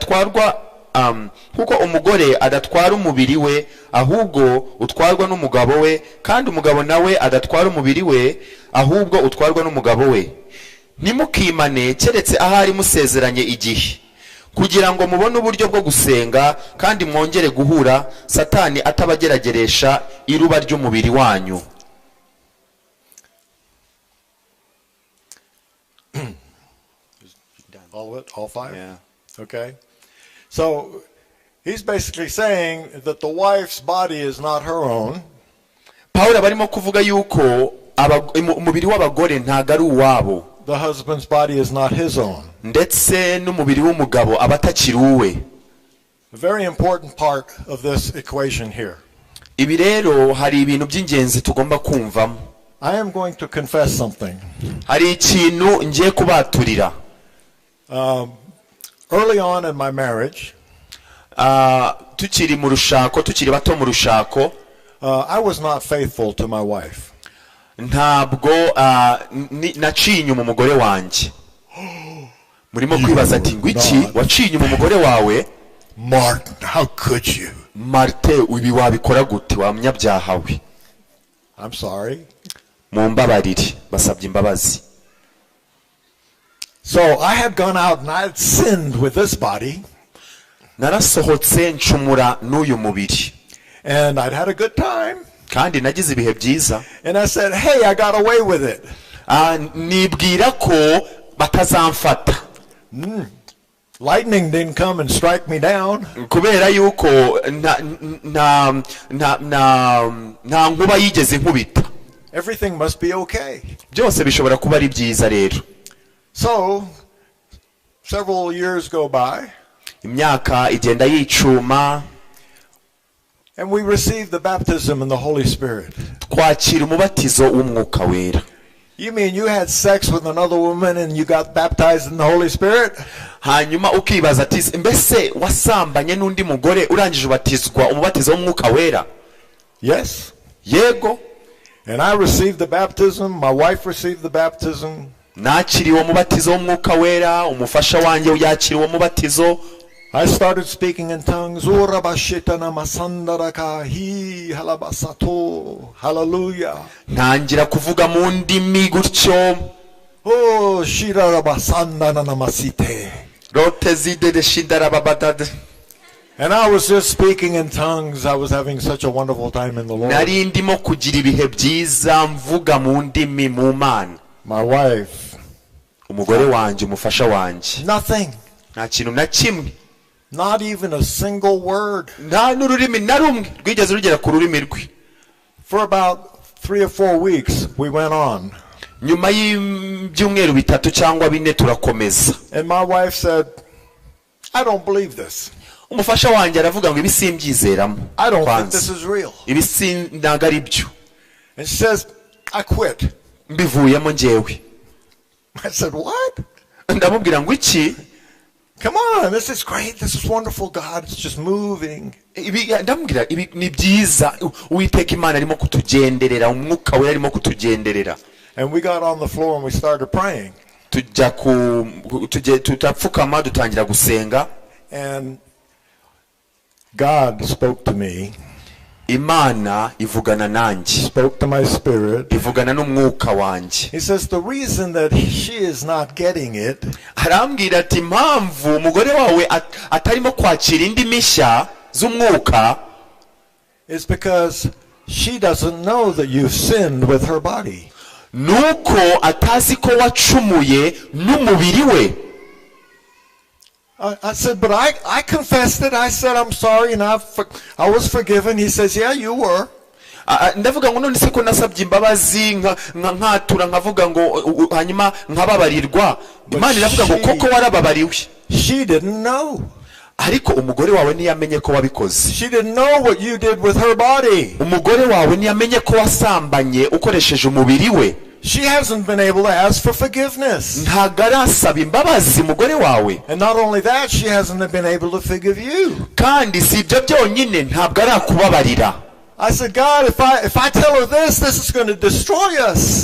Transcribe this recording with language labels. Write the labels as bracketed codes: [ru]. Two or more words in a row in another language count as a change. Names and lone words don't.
[rw] adatwara umubiri we ahubwo utwarwa n'umugabo we kandi umugabo nawe adatwara umubiri we ahubwo utwarwa n'umugabo we ntimukimane keretse ahari musezeranye igihe, kugira ngo mubone uburyo bwo gusenga kandi mwongere guhura, satani atabagerageresha iruba ry'umubiri wanyu. [en] All five? Yeah. Okay. So he's basically saying that the wife's body is not her own. [rw] Pawulo barimo kuvuga yuko umubiri w'abagore ntago ari uwabo. [en] The husband's body is not his own. [rw] Ndetse n'umubiri w'umugabo aba atakiri uwe. [en] A very important part of this equation here. [rw] Ibi rero hari ibintu by'ingenzi tugomba kumvamo. [en] I am going to confess something. [rw] Hari ikintu ngiye kubaturira. [en] Early on in my marriage, [rw] tukiri mu rushako, tukiri bato mu rushako, [en] I was not faithful to my wife. [rw] Ntabwo naciye inyuma umugore wanjye. Murimo kwibaza ati ngwiki waciye inyuma umugore wawe? [en] Martin, how could you? [rw] Marte, ibi wabikora gute wa munyabyaha we? [en] I'm sorry. [rw] Mumbabarire, basabye imbabazi. [en] So I had gone out and I had sinned with this body. [rw] Narasohotse ncumura n'uyu mubiri. [en] And I'd had a good time. [rw] Kandi nagize ibihe byiza. [en] And I said, hey, I got away with it. [rw] Nibwira ko batazamfata. [en] Lightning didn't come and strike me down. [rw] Kubera yuko nta nkuba yigeze nkubita. [en] Everything must be okay. [rw] Byose bishobora kuba ari byiza rero. [en] So, several years go by. [rw] Imyaka igenda yicuma. [en] And we received the baptism in the Holy Spirit. [rw] Twakira umubatizo w'umwuka wera. [en] You mean you had sex with another woman and you got baptized in the Holy Spirit? [rw] Hanyuma ukibaza ati mbese wasambanye n'undi mugore urangije ubatizwa umubatizo w'umwuka wera? [en] Yes. [rw] Yego. [en] And I received the baptism, my wife received the baptism. [rw] Nakiriwe umubatizo w'umwuka wera, umufasha wanjye yakiriwe umubatizo. [en] I started speaking in tongues. Hallelujah. [rw] Ntangira kuvuga mu ndimi gutyo. Oh, shirarabasandanamasite. Rotezide shindarababadad. [en] And I was just speaking in tongues. I was having such a wonderful time in the Lord. [rw] Nari ndimo kugira ibihe byiza mvuga mu ndimi mu Mana. [en] My wife. [rw] Umugore wanjye, umufasha wanjye. [en] Nothing. [rw] Nta kintu na kimwe. [en] Not even a single word. [rw] Nta n'ururimi na rumwe rwigeze rugera ku rurimi rwe. [en] For about 3 or 4 weeks we went on. [rw] Nyuma y'ibyumweru bitatu cyangwa bine turakomeza. [en] And my wife said, I don't believe this. [rw] Umufasha wanjye aravuga ngo ibi simbyizeramo. [en] I don't think this is real. [rw] Ibi ntago ari byo. [en] And she says, I quit. [rw] Mbivuyemo njyewe. [en] I said, what? [rw] Ndamubwira ngo iki? [en] Come on, this is great. This is wonderful. God is just moving. [rw] Ndamubwira ibi ni byiza. Uwiteka Imana arimo kutugenderera, umwuka we arimo kutugenderera. [en] And we got on the floor and we started praying. [rw] Tutapfukama dutangira gusenga. [en] And God spoke to me. [rw] Imana ivugana nanjye. [en] Spoke to my spirit. [rw] Ivugana n'umwuka wanjye. [en] He says the reason that she is not getting it. [rw] Arambwira ati impamvu umugore wawe atarimo kwakira indi mishya z'umwuka [en] is because she doesn't know that you've sinned with her body. [rw] Nuko atazi ko wacumuye n'umubiri we. [en] I said, but I confessed it. I said, I'm sorry, and I was forgiven. He says, yeah, you were. [rw] Ndavuga ngo none se ko nasabye imbabazi nkatura nkavuga ngo hanyuma nkababarirwa. Imana iravuga ngo koko warababariwe. [en] She didn't know. [rw] Ariko umugore wawe ntiyamenye ko wabikoze. [en] She didn't know what you did with her body. [rw] Umugore wawe ntiyamenye ko wasambanye ukoresheje umubiri we. [en] She hasn't been able to ask for forgiveness. [rw] Ntago arasaba imbabazi umugore wawe. [en] And not only that, she hasn't been able to forgive you. [rw] Kandi si ibyo byonyine ntabwo arakubabarira. [en] I said, God, if I tell her this is going to destroy us.